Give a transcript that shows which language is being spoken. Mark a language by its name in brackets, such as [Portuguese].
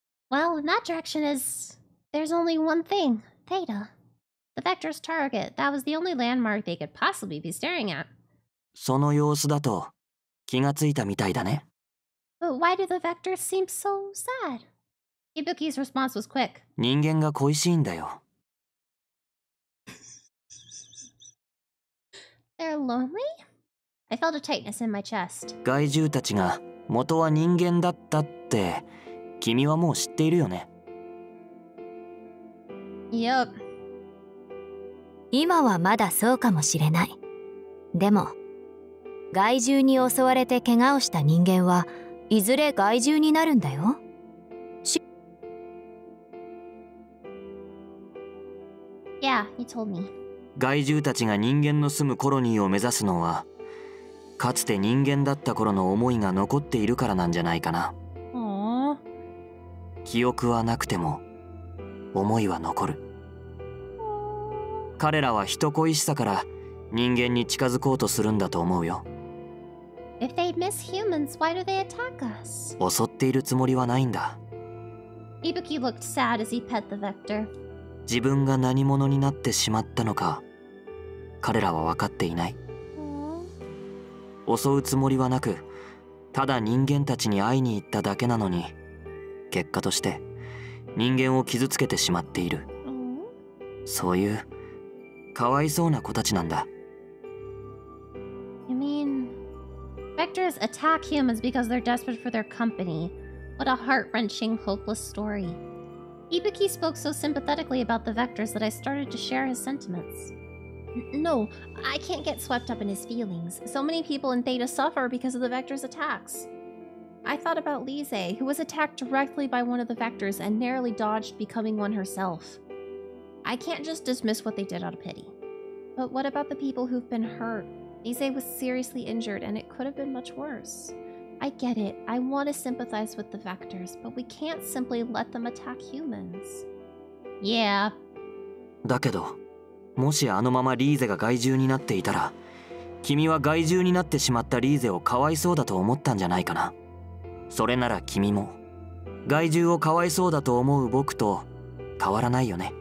[English] Well, in that direction there's only one thing, Theta. The vector's target. That was the only landmark they could possibly be staring at. [Japanese] その様子だと気がついたみたいだね。 [English] But why do the vectors seem so sad? Ibuki's response was quick. [Japanese] 人間が恋しいんだよ。 [English] They're lonely? I felt a tightness in my chest. [Japanese] 害獣たちが元は人間だったって君はもう知っているよね。 [English] Yep. [Japanese] 今はまだそうかもしれない。でも害獣に襲われて怪我をした人間はいずれ害獣になるんだよ。 [English] Yeah, you told me. [Japanese] 害獣たちが人間の住むコロニーを目指すのはかつて人間だった頃の思いが残っているからなんじゃないかな。 [English] Aww. [Japanese] 記憶はなくても思いは残る。彼らは人恋しさから人間に近づこうとするんだと思うよ。 [English] If they miss humans, why do they attack us? [Japanese] 襲っているつもりはないんだ。 [English] Ibuki looked sad as he pet the vector. [Japanese] 自分が何者になってしまったのか彼らは分かっていない。襲うつもりはなくただ人間たちに会いに行っただけなのに結果として人間を傷つけてしまっている。そういうかわいそうな子たちなんだ。 [English] You mean... Vectors attack humans because they're desperate for their company. What a heart-wrenching, hopeless story. Ibuki spoke so sympathetically about the vectors that I started to share his sentiments. No, I can't get swept up in his feelings. So many people in Theta suffer because of the Vector's attacks. I thought about Lise, who was attacked directly by one of the Vectors and narrowly dodged becoming one herself. I can't just dismiss what they did out of pity. But what about the people who've been hurt? Lise was seriously injured and it could have been much worse. I get it, I want to sympathize with the Vectors, but we can't simply let them attack humans. Yeah. [Japanese] だけどもしあのままリーゼが害獣になっていたら君は害獣になってしまったリーゼをかわいそうだと思ったんじゃないかな。それなら君も害獣をかわいそうだと思う僕と変わらないよね。